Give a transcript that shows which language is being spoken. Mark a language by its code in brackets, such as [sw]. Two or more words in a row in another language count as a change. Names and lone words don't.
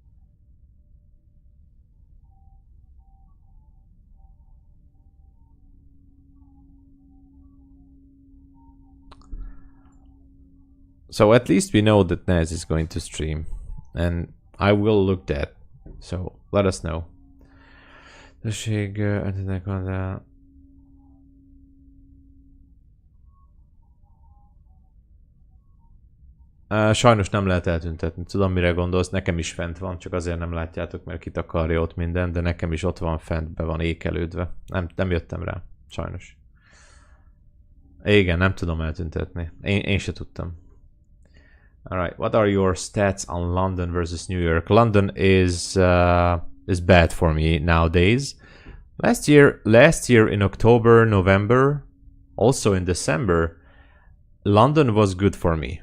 [en] So at least we know that Nas is going to stream, and I will look that. So let us know. [hu] Sajnos nem lehet eltüntetni. Tudom, mire gondolsz, nekem is fent van, csak azért nem látjátok, mert kitakarja ott minden, de nekem is ott van fent, be van ékelődve. Nem jöttem rá, sajnos. Igen, nem tudom eltüntetni. Én se tudtam. [en] Alright, what are your stats on London versus New York? London is bad for me nowadays. Last year in October, November, also in December, London was good for me.